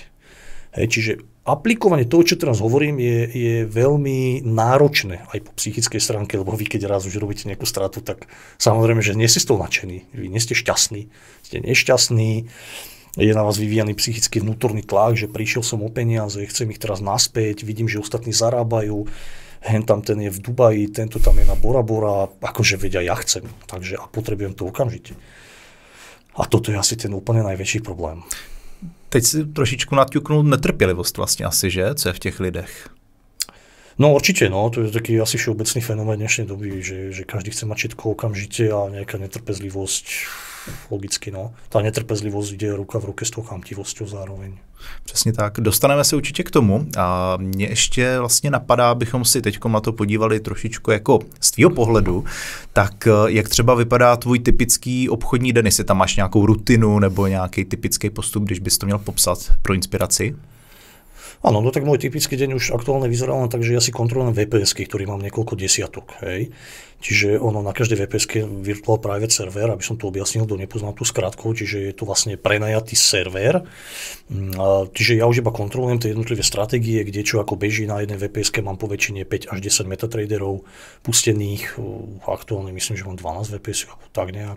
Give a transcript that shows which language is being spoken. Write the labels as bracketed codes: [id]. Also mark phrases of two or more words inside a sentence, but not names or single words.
[sk] Hej, čiže aplikovanie toho, čo teraz hovorím, je veľmi náročné aj po psychickej stránke, lebo vy, keď raz už robíte nejakú stratu, tak samozrejme, že nie ste z toho nadšení, vy nie ste šťastní, ste nešťastní, je na vás vyvíjaný psychický vnútorný tlak, že prišiel som o peniaze, chcem ich teraz naspäť, vidím, že ostatní zarábajú, tam ten je v Dubaji, tento tam je na Bora Bora, akože vedia, ja chcem, takže a potrebujem to okamžite. A toto je asi ten úplne najväčší problém. [cs] Teď si trošičku naťuknul netrpělivost vlastně asi, že? Co je v těch lidech? [sk] No určite, no, to je taký asi všeobecný fenomén dnešnej doby, že každý chce mať všetko okamžite a nejaká netrpezlivosť, logicky, no. Tá netrpezlivosť ide ruka v ruke s tou chamtivosťou zároveň. [cs] Přesně tak. Dostaneme se určitě k tomu a mě ještě vlastně napadá, abychom si teď na to podívali trošičku jako z tvýho pohledu, tak jak třeba vypadá tvůj typický obchodní den, jestli tam máš nějakou rutinu nebo nějaký typický postup, když bys to měl popsat pro inspiraci? [sk] Áno, no tak môj typický deň už aktuálne vyzerá len tak, že ja si kontrolujem VPS-ky, ktorý mám niekoľko desiatok. Hej. Čiže ono na každej VPS-ke [en] Virtual Private Server, [sk] aby som to objasnil, kto nepoznal tú skratku, čiže je to vlastne prenajatý server. Čiže ja už iba kontrolujem tie jednotlivé stratégie, kde čo ako beží na jednej VPS-ke, mám po väčšine 5 až 10 metatraderov pustených, aktuálne myslím, že mám 12 VPS-ek, alebo tak nejak.